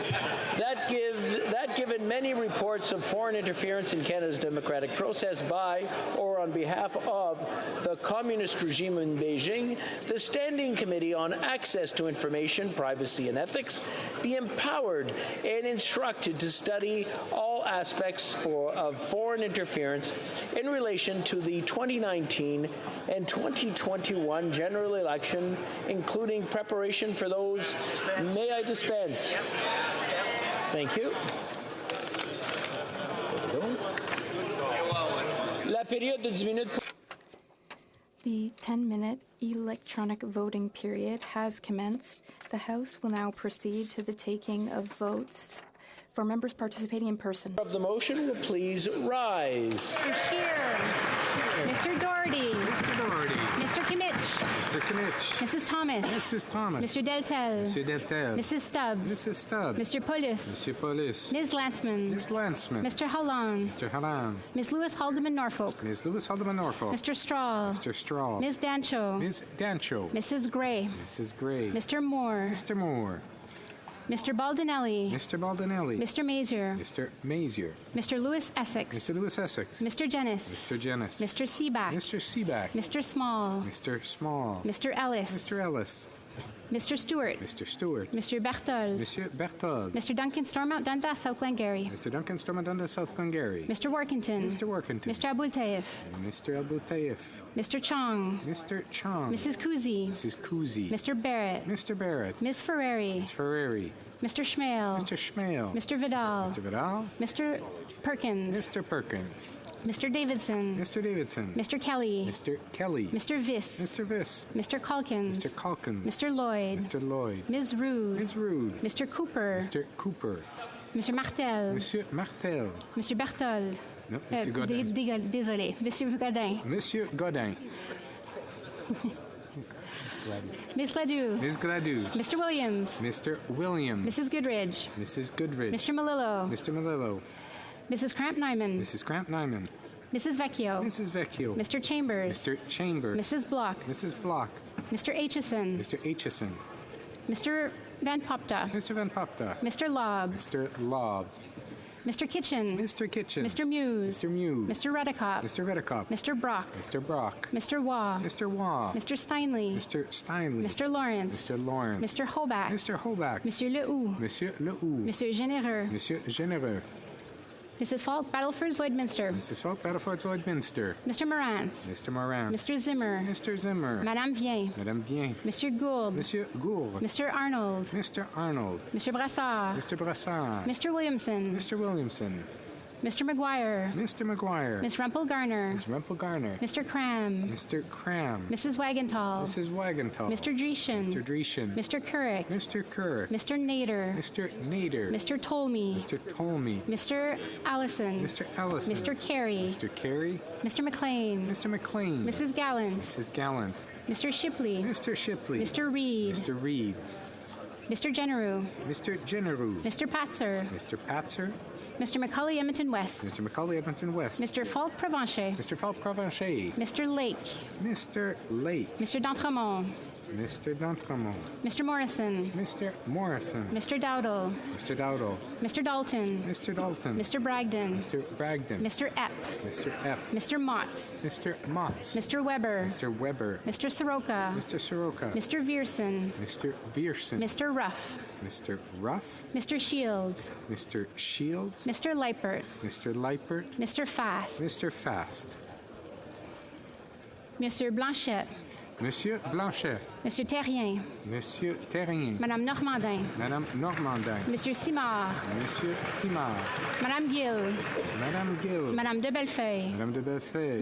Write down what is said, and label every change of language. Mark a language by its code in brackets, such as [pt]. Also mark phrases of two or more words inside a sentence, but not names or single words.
[en] That given many reports of foreign interference in Canada's democratic process by or on behalf of the communist regime in Beijing, the Standing Committee on Access to Information, Privacy and Ethics be empowered and instructed to study all aspects of foreign interference in relation to the 2019 and 2021 general election, including preparation for those. May I dispense? Thank you. [fr] La période de 10 minutes. [en] The 10-minute electronic voting period has commenced. The House will now proceed to the taking of votes For members participating in person. Of the motion will please rise. Mr. Scheer. Mr. Doherty. Mr. Doherty. Mr. Kimmich. Mr. Kimmich. Mrs. Thomas. Mrs. Thomas. Mr. Deltel. Mr. Deltel. Mrs. Stubbs. Mrs. Stubbs. Mr. Polis. Mr. Polis. Ms. Landsman. Ms. Landsman. Mr. Halland. Mr. Halland. Ms. Lewis Haldeman Norfolk. Ms. Lewis Haldeman Norfolk. Mr. Strahl. Mr. Strahl. Ms. Dancho. Ms. Dancho. Mrs. Gray. Mrs. Gray. Mr. Moore. Mr. Moore. Mr. Baldinelli. Mr. Baldinelli. Mr. Mazier. Mr. Mazier. Mr. Lewis Essex. Mr. Lewis Essex. Mr. Jennis. Mr. Jennis. Mr. Seaback. Mr. Seaback. Mr. Small. Mr. Small. Mr. Ellis. Mr. Ellis. Mr. Stewart. Mr. Stewart. Mr. Berthold. Monsieur Berthold. Mr. Duncan Stormont Dundas, South Glengarry. Mr. Duncan Stormont Dundas, South Glengarry. Mr. Workington. Mr. Workington. Mr. Abultaif. Mr. Abultaif. Mr. Chong. Mr. Chong. Mrs. Kuzi. Mrs. Kuzi. Mr. Barrett. Mr. Barrett. Ms. Ferrari. Ms. Ferrari. Mr. Schmale. Mr. Schmale. Mr. Vidal. Mr. Vidal. Mr. Perkins. Mr. Perkins. Mr. Davidson. Mr. Davidson. Mr. Kelly. Mr. Kelly. Mr. Viss. Mr. Viss. Mr. Calkins. Mr. Calkins. Mr. Lloyd. Mr. Lloyd. Ms. Rude. Ms. Rude. Mr. Cooper. Mr. Cooper. Mr. Martel. Monsieur Martel. Mr. Berthold. [fr] Non, Monsieur Godin. Désolé. Monsieur Godin. Monsieur Godin. [en] Ms. Ledoux. Ms. Gladue. Mr. Williams. Mr. Williams. Mrs. Goodridge. Mrs. Goodridge. Mr. Malillo. Mr. Malillo. Mrs. Cramp-Nyman. Mrs. Cramp-Nyman. Mrs. Vecchio. Mrs. Vecchio. Mr. Chambers. Mr. Chambers. Mrs. Block. Mrs. Block. Mr. Aitchison. Mr. Aitchison. Mr. Van Popta. Mr. Van Popta. Mr. Lobb. Mr. Lobb. Mr. Kitchen. Mr. Kitchen. Mr. Muse. Mr. Muse. Mr. Redekop. Mr. Redekop. Mr. Brock. Mr. Brock. Mr. Waugh. Mr. Waugh. Mr. Steinley. Mr. Steinley. Mr. Lawrence. Mr. Lawrence. Mr. Hoback. Mr. Hoback. Monsieur Lehoux. Monsieur Lehoux. Monsieur Généreux. Monsieur Généreux. Mrs. Falk, Battleford, Lloydminster. Mrs. Falk, Battleford, Lloydminster. Mr. Morantz. Mr. Morantz. Mr. Zimmer. Mr. Zimmer. Madame Vien. Madame Vien. Monsieur Gould. Monsieur Gould. Mr. Arnold. Mr. Arnold. Mr. Brassard. Mr. Brassard. Mr. Williamson. Mr. Williamson. Mr. McGuire. Mr. McGuire. Miss Rumpel Garner. Miss Rumpel Garner. Mr. Cram. Mr. Cram. Mrs. Wagenthal. Mrs. Wagenthal. Mr. Dreeshen. Mr. Dreeshen. Mr. Couric. Mr. Kerr. Mr. Nader. Mr. Nader. Mr. Tolmie. Mr. Tolmie. Mr. Allison. Mr. Allison. Mr. Carey. Mr. Carey. Mr. McLean. Mr. McLean. Mrs. Gallant. Mrs. Gallant. Mr. Shipley. Mr. Shipley. Mr. Reed. Mr. Reed. Mr. Generou. Mr. Generou. Mr. Patzer. Mr. Patzer. Mr. Macaulay Edmonton West. Mr. Macaulay Edmonton West. Mr. Falk Provencher. Mr. Falk Provencher. Mr. Lake. Mr. Lake. Mr. D'Entremont. Mr. D'Entremont. Mr. Morrison. Mr. Morrison. Mr. Dowdle. Mr. Dowdle. Mr. Dalton. Mr. Dalton. Mr. Bragdon. Mr. Bragdon. Mr. Epp. Mr. Epp. Mr. Motts. Mr. Motts. Mr. Weber. Mr. Weber. Mr. Soroka. Mr. Soroka. Mr. Vierson. Mr. Vierson. Mr. Ruff. Mr. Ruff. Mr. Shields. Mr. Shields. Mr. Leipert. Mr. Leipert. Mr. Fast. Mr. Fast. [fr] Monsieur Blanchette. Monsieur Blanchet. Monsieur Terrien. Monsieur Terrien. Madame Normandin. Madame Normandin. Monsieur Simard. Monsieur Simard. Madame Gill. Madame Gill. Madame de Bellefeuille. Madame de Bellefeuille.